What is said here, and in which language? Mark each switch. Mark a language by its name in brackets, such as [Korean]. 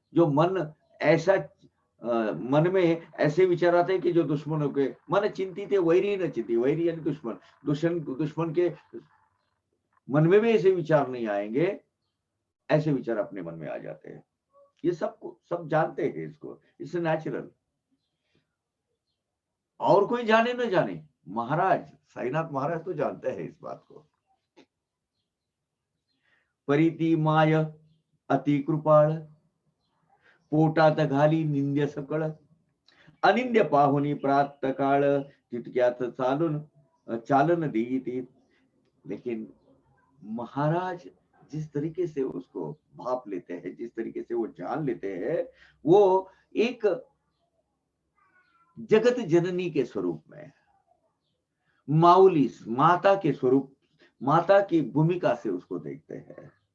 [Hindi] जो मन ऐसा मन में ऐसे विचार आते हैं कि जो दुश्मनों के मन चिंतित है, [Marathi] वैरी न चिंती, [Hindi] वैरी यानी दुश्मन के मन में भी ऐसे विचार नहीं आएंगे, ऐसे विचार अपने मन में आ जाते हैं। ये सब जानते हैं इसको, [English] It's natural. [Hindi] और कोई जाने न जाने, महाराज साईनाथ महाराज तो जानते हैं इस बात को। [Marathi] परिती माय अति कृपाळ, पोटात घाली निंद्य सकळ, अनिंद्य पाहुनी प्रात काळ, तितक्यात चालन देती। [Hindi] लेकिन महाराज जिस तरीके से उसको भाप लेते हैं, जिस तरीके से वो जान लेते हैं, वो एक जगत जननी के स्वरूप में, माउली माता के स्वरूप, माता की भूमिका से उसको देखते हैं।